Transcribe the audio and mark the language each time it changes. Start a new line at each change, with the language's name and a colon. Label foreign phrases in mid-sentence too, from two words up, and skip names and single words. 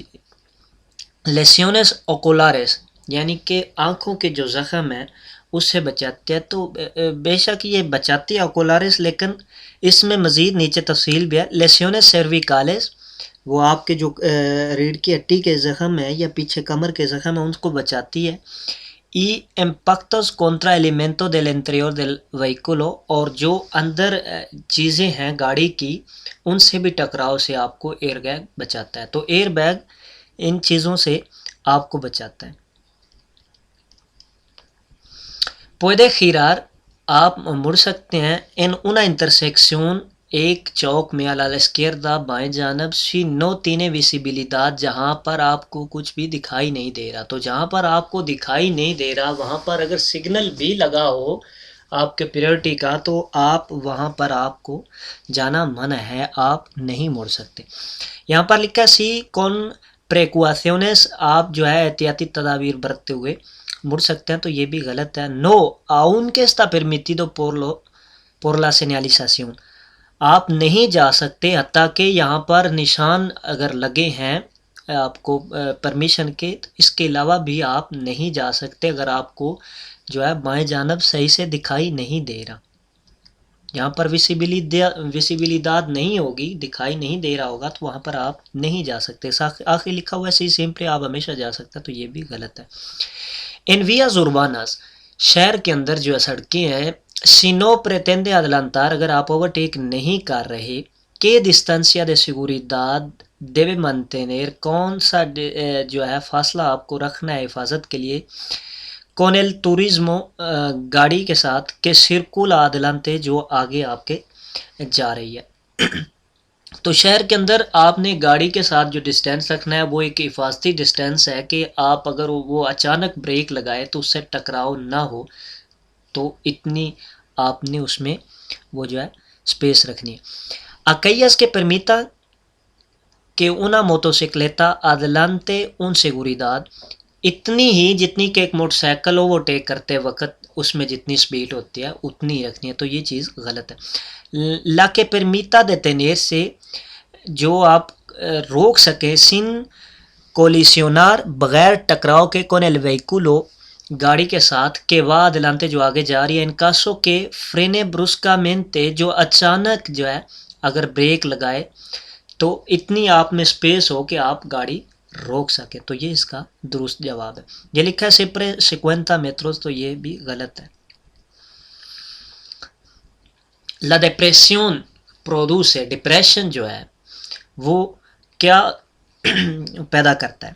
Spanish: lesiones oculares
Urdu: یعنی کہ آنکھوں کے جو زخم ہیں اس سے بچاتے ہیں، تو بے شک یہ بچاتی ہے اوکولارس، لیکن اس میں مزید نیچے تفصیل بھی ہے۔
Spanish: lesiones cervicales
Urdu: وہ آپ کے جو ریڑھ کی ہڈی کے زخم ہیں یا پیچھے کمر کے زخم ہیں ان کو بچاتی ہے۔
Spanish: y impactos contra elemento del interior del vehículo،
Urdu: اور جو اندر چیزیں ہیں گاڑی کی ان سے بھی ٹکراؤ سے آپ کو ایئر بیگ بچاتا ہے۔ تو ایئر بیگ ان چیزوں سے آپ کو بچاتا ہے۔
Spanish: puede girar،
Urdu: آپ مڑ سکتے ہیں
Spanish: en una intersección,
Urdu: ایک چوک میں
Spanish: a la izquierda
Urdu: بائیں جانب،
Spanish: si no tiene visibilidad،
Urdu: جہاں پر آپ کو کچھ بھی دکھائی نہیں دے رہا۔ تو جہاں پر آپ کو دکھائی نہیں دے رہا وہاں پر اگر سگنل بھی لگا ہو آپ کے پریورٹی کا تو آپ وہاں پر آپ کو جانا منع ہے، آپ نہیں مڑ سکتے۔ یہاں پر لکھا
Spanish: si con precauciones,
Urdu: آپ جو ہے احتیاطی تدابیر برتتے ہوئے مڑ سکتے ہیں، تو یہ بھی غلط ہے۔
Spanish: نو aunque está permitido por la señalización،
Urdu: آپ نہیں جا سکتے حتیٰ کہ یہاں پر نشان اگر لگے ہیں آپ کو پرمیشن کے، اس کے علاوہ بھی آپ نہیں جا سکتے اگر آپ کو جو ہے بائیں جانب صحیح سے دکھائی نہیں دے رہا۔ یہاں پر ویسیبلidad نہیں ہوگی، دکھائی نہیں دے رہا ہوگا تو وہاں پر آپ نہیں جا سکتے۔ آخر لکھا ہوا ہے
Spanish: si siempre
Urdu: آپ ہمیشہ جا سکتے ہیں، تو یہ بھی غلط ہے۔
Spanish: en vías urbanas,
Urdu: شہر کے اندر جو سڑکیں ہیں،
Spanish: si no pretende adelantar,
Urdu: اگر آپ اوورٹیک نہیں کر رہے، کہ
Spanish: distancia de seguridad debe mantener،
Urdu: کون سا جو ہے فاصلہ آپ کو رکھنا ہے حفاظت کے لیے،
Spanish: con el turismo،
Urdu: گاڑی کے ساتھ، کہ
Spanish: circula adelante،
Urdu: جو آگے آپ کے جا رہی ہے۔ تو شہر کے اندر آپ نے گاڑی کے ساتھ جو ڈسٹینس رکھنا ہے وہ ایک حفاظتی ڈسٹینس ہے کہ آپ اگر وہ اچانک بریک لگائے تو اس سے ٹکراؤ نہ ہو، تو اتنی آپ نے اس میں وہ جو ہے اسپیس رکھنی ہے۔
Spanish: aquellas que permitan que una motocicleta adelante un seguridad،
Urdu: اتنی ہی جتنی کہ ایک موٹر سائیکل اوورٹیک کرتے وقت اس میں جتنی سپیڈ ہوتی ہے اتنی ہی رکھنی ہے، تو یہ چیز غلط ہے۔
Spanish: la que permita detenerse،
Urdu: جو آپ روک سکیں،
Spanish: sin colisionar،
Urdu: بغیر ٹکراؤ کے،
Spanish: con el vehículo،
Urdu: گاڑی کے ساتھ، کہ
Spanish: va adelante،
Urdu: جو آگے جا رہی ہے،
Spanish: en caso que frene bruscamente،
Urdu: جو اچانک جو ہے اگر بریک لگائے تو اتنی آپ میں سپیس ہو کہ آپ گاڑی روک سکے، تو یہ اس کا درست جواب ہے۔ یہ لکھا ہے
Spanish: siempre sesenta metros,
Urdu: تو یہ بھی غلط ہے۔
Spanish: la depresión produce,
Urdu: ڈپریشن جو ہے وہ کیا پیدا کرتا ہے؟